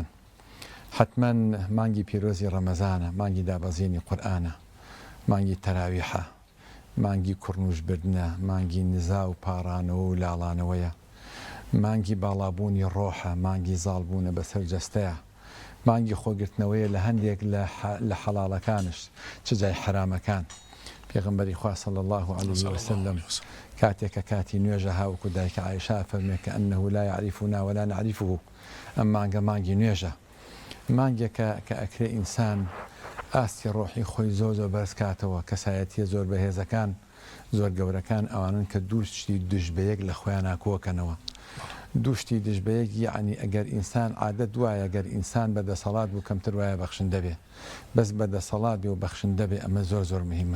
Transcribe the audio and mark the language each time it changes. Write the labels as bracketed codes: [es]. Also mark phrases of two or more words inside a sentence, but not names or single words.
[ckb] حتمما مانگی پیرۆزی ڕەمەزانە، مانگی دابەزینی قورئانە، مانگی تەراویحە، مانگی کوڕنوژبردنە، مانگی نزا و پاڕانەوە و لاڵانەوەیە، مانگی باڵابوونی ڕۆحە، مانگی زاڵبوونە بەسەر جەستەیە، مانگی خۆگرتنەوەیە لە هەندێک لە حەڵاڵەکانش چ جای حرامەکان. پێغەمبەری خوا [ar] صلی الله عليه وسلم [ckb] کاتێکە کاتی نوێژە هاوکو دایکە عایشە فەرمێ کە [ar] ئەنەه لا يعرفنا ولا نعرفه. [ckb] ئەم مانگە مانگی نوێژە، مانگێکە کە ئەکرێ ئینسان ئاستی ڕۆحی خۆی زۆر بەرز کاتەوە. کەسایەتیە زۆر بەهێزەکان زۆر گەورەکان ئەوانن کە دووشتی دژبەیەک لە خۆیان ناکۆکەنەوە. دووشتی دژبەیەک یعنی ئەگەر ئینسان عادەت وایە ئەگەر ئینسان بەدەسەڵات بوو کەمتر وایە بەخشندە بێ، بەس بەدەسەڵات بێ و بەخشندە بێ ئەمە زۆر مهمە.